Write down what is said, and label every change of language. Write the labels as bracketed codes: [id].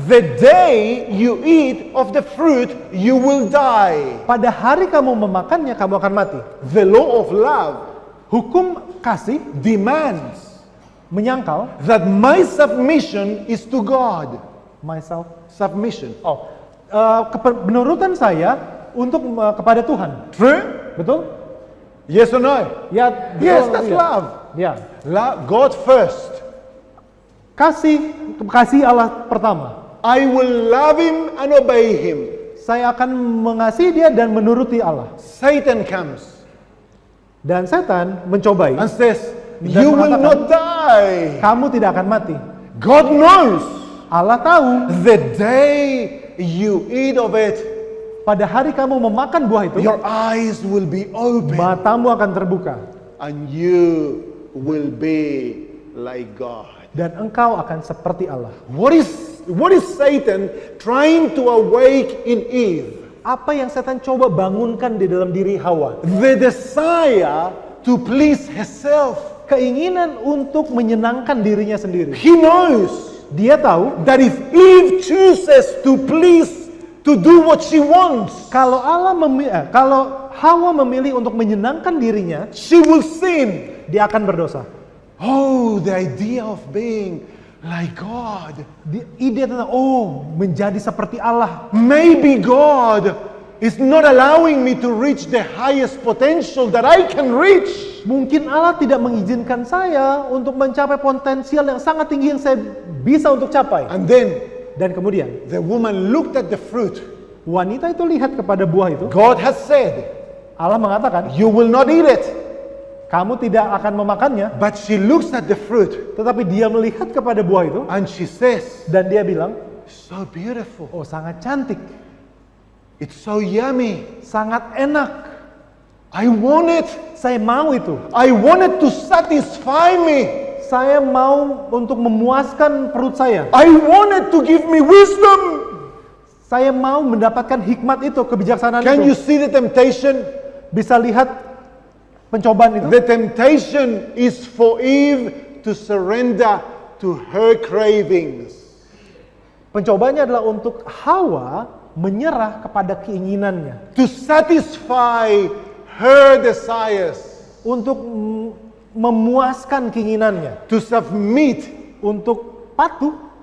[en] the day you eat of the fruit, you will die. [id] pada hari kamu memakannya, kamu akan mati. [en] The law of love [id] Hukum kasih [en] demands [id] menyangkal [en] that my submission is to God. myself. Submission. [id] Oh, penurutan saya untuk kepada Tuhan. [en] True? [id] Betul? [en] Yes or no? [id] Ya, betul. [en] Yes, that's [id] ya. [en] love. [id] Ya. [en] God first. [id] Kasih Allah pertama. [en] I will love him and obey him. [id] Saya akan mengasihi dia dan menuruti Allah. [en] Satan comes [id] Dan setan mencobai. [en] and says, [id] Dan [en] you will [id] mengatakan, [en] not die. [id] kamu tidak akan mati. [en] God knows [id] Allah tahu [en] the day you eat of it, [id] pada hari kamu memakan buah itu, [en] your eyes will be open [id] matamu akan terbuka [en] and you will be like God. [id] dan engkau akan seperti Allah. [en] What is Satan trying to awake in Eve? [id] Apa yang setan coba bangunkan di dalam diri Hawa? [en] The desire to please herself. [id] Keinginan untuk menyenangkan dirinya sendiri. [en] He knows [id] Dia tahu [en] that if Eve chooses to please, to do what she wants, [id] kalau kalau Hawa memilih untuk menyenangkan dirinya, [en] she will sin. [id] dia akan berdosa. [en] Oh, the idea of being like God. [id] Ide tentang menjadi seperti Allah. [en] Maybe God is not allowing me to reach the highest potential that I can reach. [id] Mungkin Allah tidak mengizinkan saya untuk mencapai potensial yang sangat tinggi yang saya bisa untuk capai. [en] And then [id] Dan kemudian [en] the woman looked at the fruit. [id] wanita itu lihat kepada buah itu. [en] God has said, [id] Allah mengatakan, [en] you will not eat it. [id] kamu tidak akan memakannya. [en] But she looks at the fruit [id] Tetapi dia melihat kepada buah itu [en] and she says, [id] dan dia bilang, [en] so beautiful. [id] oh sangat cantik, [en] It's so yummy. [id] sangat enak. [en] I want it. [id] Saya mau itu. [en] I want it to satisfy me. [id] Saya mau untuk memuaskan perut saya. [en] I want it to give me wisdom. [id] Saya mau mendapatkan hikmat itu, kebijaksanaan [en] Can [id] itu. [en] you see the temptation? [id] Bisa lihat pencobaan itu. [en] The temptation is for Eve to surrender to her cravings. [id] Pencobaannya adalah untuk Hawa menyerah kepada keinginannya. [en] To satisfy her desires. [id] Untuk memuaskan keinginannya. [en] To submit [id] Untuk patuh